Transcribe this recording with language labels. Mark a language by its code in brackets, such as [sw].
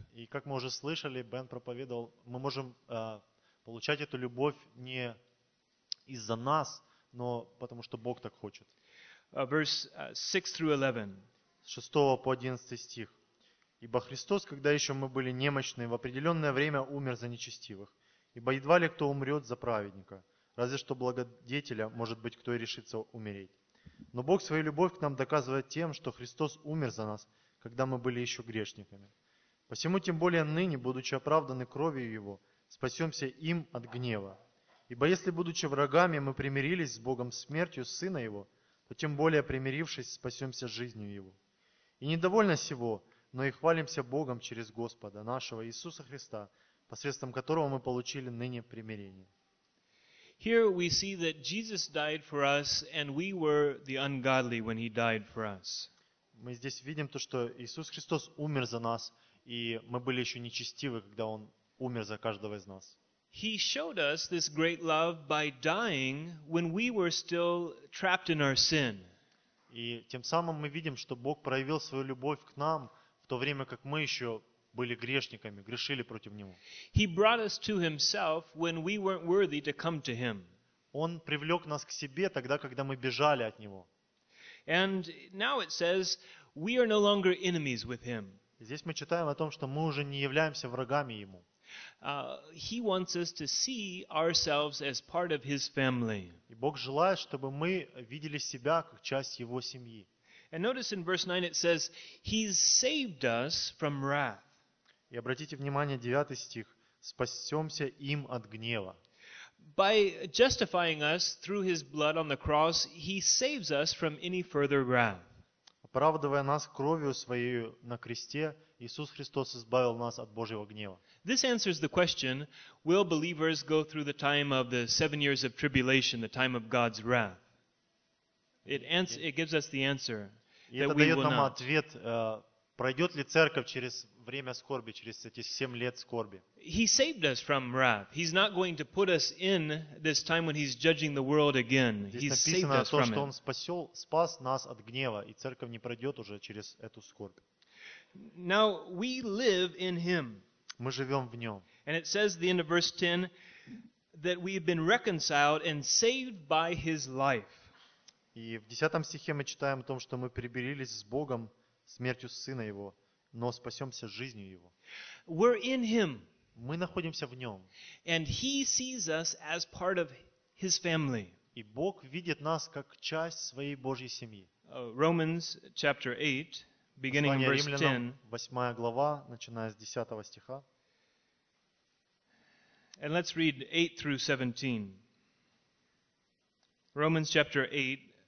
[ru] И как мы уже слышали, Бен проповедовал, мы можем получать эту любовь не из-за нас, но потому что Бог так хочет. [en] Verse 6 through 11. [ru] 6 по 11 стих. «Ибо Христос, когда еще мы были немощны, в определенное время умер за нечестивых. Ибо едва ли кто умрет за праведника, разве что благодетеля, может быть, кто и решится умереть. Но Бог свою любовь к нам доказывает тем, что Христос умер за нас, когда мы были еще грешниками. Посему тем более ныне, будучи оправданы кровью Его, спасемся им от гнева. Ибо если, будучи врагами, мы примирились с Богом смертью Сына Его, то тем более примирившись, спасемся жизнью Его. И недовольно сего, но и хвалимся Богом через Господа нашего Иисуса Христа, посредством которого мы получили ныне примирение. [en] Here we see that Jesus died for us, and we were the ungodly when He died for us. [ru] Мы здесь видим то, что Иисус Христос умер за нас, и мы были еще нечестивы, когда Он умер за каждого из нас. [en] He showed us this great love by dying when we were still trapped in our sin. [ru] И тем самым мы видим, что Бог проявил свою любовь к нам в то время, как мы еще были грешниками, грешили против Него. [en] He brought us to Himself when we weren't worthy to come to Him. [ru] Он привлек нас к себе тогда, когда мы бежали от Него. [en] And now it says we are no longer enemies with Him. [ru] Здесь мы читаем о том, что мы уже не являемся врагами Ему. [en] He wants us to see ourselves as part of His family. [ru] И Бог желает, чтобы мы видели себя как часть Его семьи. [en] And notice in verse 9 it says, He's saved us from wrath. [ru] И обратите внимание, 9 стих, спасемся им от гнева. [en] By justifying us through his blood on the cross, he saves us from any further wrath. [ru] Оправдывая нас кровью своей на кресте, Иисус Христос избавил нас от Божьего гнева. [en] This answers the question, will believers go through the time of the 7 years of tribulation, the time of God's wrath? It gives us the answer. [ru] Это дает нам ответ, пройдет ли церковь через время скорби, через эти 7 лет скорби. [en] He saved us from wrath. He's not going to put us in this time when he's judging the world again. He's saved us from it. [ru] Здесь написано то, что он спас нас от гнева, и церковь не пройдет уже через эту скорбь. [en] Now, we live in him. [ru] Мы живем в нем. [en] And it says at the end of verse 10, that we have been reconciled and saved by his life. [ru] И в 10 стихе мы читаем о том, что мы примирились с Богом смертью Сына Его, но спасемся жизнью Его. [en] We're in Him. [ru] Мы находимся в Нем. [en] And He sees us as part of His family. [ru] И Бог видит нас как часть своей Божьей семьи. [en] Romans chapter 8, beginning in verse 10. [ru] Послание Римлянам, 8 глава, начиная с 10 стиха. [en] And let's read 8 through 17. Romans chapter 8.